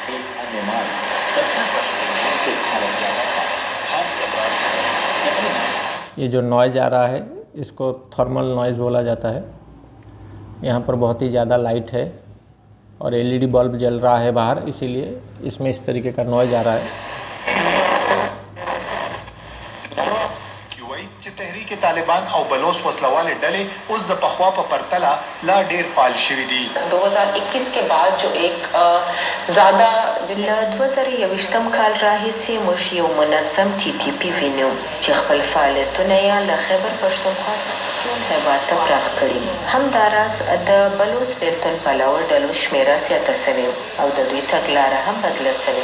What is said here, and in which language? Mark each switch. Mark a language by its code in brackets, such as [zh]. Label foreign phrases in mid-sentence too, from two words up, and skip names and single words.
[hi] ये जो नॉइज़ आ रहा है इसको [en] thermal noise [hi] बोला जाता है। यहाँ पर बहुत ही ज़्यादा लाइट है और [en] LED bulb [hi] जल रहा है बाहर, इसीलिए इसमें इस तरीके का नॉइज़ आ रहा है। [ps] تحریک طالبان او بلوچ وسلواله ډلې اوس د پخوا په پرتله لا ډیر فعال شوي دي [hi] 2021 के बाद जो एक ज़्यादा [ps] 2021 کال راهیسې موږ یو منظم TTP وینو چې خپل فعالیتونه یې له خیبر پښتونخوا هیواد ته پراخ کړي. همداراز د بلوچ بیلتون پلاور ډلو شمیره زیاته شوې او د دوی تګلاره هم بدله شوې.